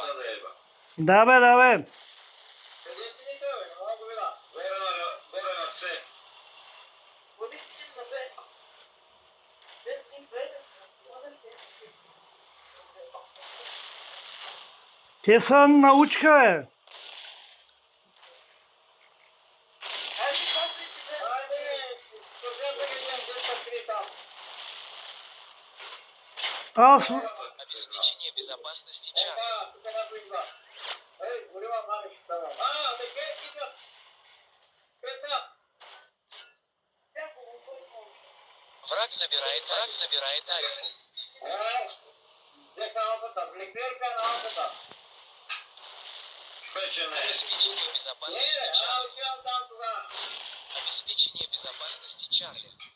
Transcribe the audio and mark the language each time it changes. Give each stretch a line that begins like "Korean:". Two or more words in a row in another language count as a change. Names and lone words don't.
Bulgarian: Да бе. Те са научка, бе.
Russian: Обеспечение безопасности Чарли. Враг забирает Альфу. Обеспечение безопасности Чарли. Обеспечение безопасности Чарли.